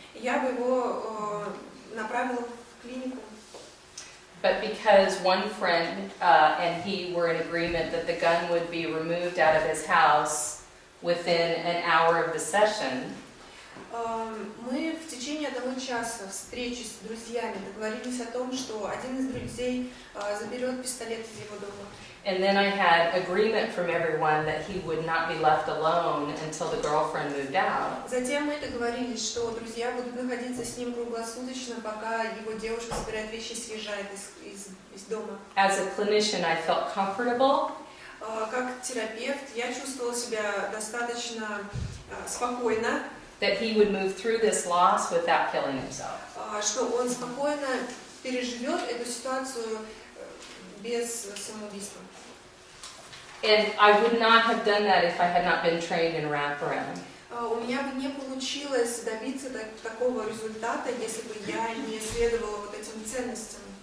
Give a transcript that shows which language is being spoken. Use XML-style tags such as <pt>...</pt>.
<ru>Я бы его направила в клинику.</ru> <en>But because one friend and he were in agreement that the gun would be removed out of his house within an hour of the session,</en> <ru>мы в течение 1 часа встречи с друзьями договорились о том, что один из друзей заберет пистолет из его дома.</ru> <en>and then I had agreement from everyone that he would not be left alone until the girlfriend moved out.</en> <ru>Затем мы договорились, что друзья будут находиться с ним круглосуточно, пока его девушка собирает вещи и съезжает из дома.</ru> <en>As a clinician, I felt comfortable.</en> <ru>Как терапевт я чувствовала себя достаточно спокойно.</ru> <en>That he would move through this loss without killing himself.</en> <ru>Что он спокойно переживет эту ситуацию без самоубийства.</ru> <en>And I would not have done that if I had not been trained in wraparound.</en> <ru>У меня бы не получилось добиться такого результата, если бы я не следовала вот этим ценностям.</ru>